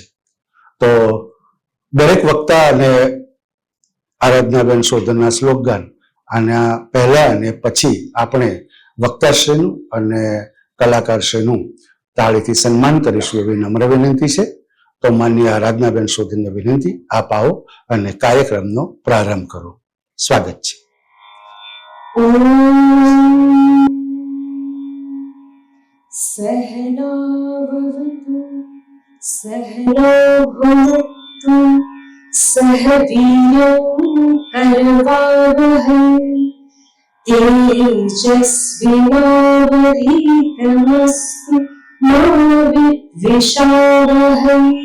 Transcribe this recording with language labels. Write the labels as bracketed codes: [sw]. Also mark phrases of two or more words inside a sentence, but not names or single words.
[gu] તો દરેક વક્તા અને આરાધનાબેન શોધનના શ્લોક ગાન આના પહેલા અને પછી આપણે વક્તાશ્રીનું અને કલાકારશ્રીનું તાળીથી સન્માન કરીશું એવી નમ્ર વિનંતી છે. તો માન્ય આરાધનાબેન શોધનને વિનંતી, આપ આવો અને કાર્યક્રમનો પ્રારંભ કરો. સ્વાગત છે. [sa] सहनावतु सहनो भुनक्तु सह वीर्यं करवावहै तेजस्विनावधीतमस्तु मा विद्विषावहै.